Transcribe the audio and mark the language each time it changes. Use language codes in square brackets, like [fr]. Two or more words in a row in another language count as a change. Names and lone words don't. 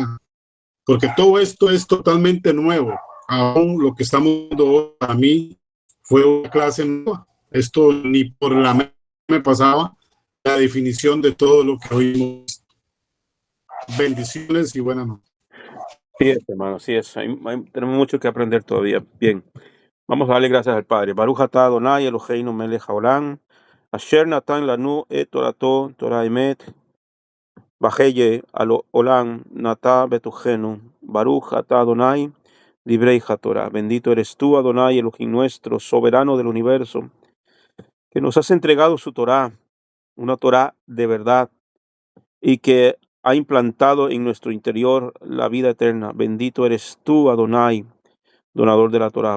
[es] Porque todo esto es totalmente nuevo. Aún lo que estamos viendo hoy, para mí, fue una clase nueva. Esto ni por la mente me pasaba, la definición de todo lo que oímos. Bendiciones y buenas noches. Sí es, hermano, así es. Tenemos mucho que aprender todavía. Bien, vamos a darle gracias al Padre. [he] ברוך אתה אדוני אלוהינו מלך העולם, אשר נתן לנו את תורתו, תורת אמת, וחיי עולם נטע בתוכנו. ברוך אתה אדוני דברי תורה. [es] Bendito eres tú, [he] אדוני אלוהים [es] nuestro, soberano del universo, que nos has entregado su Torah, una Torah de verdad, y que ha implantado en nuestro interior la vida eterna. Bendito eres tú, Adonai, donador de la Torah.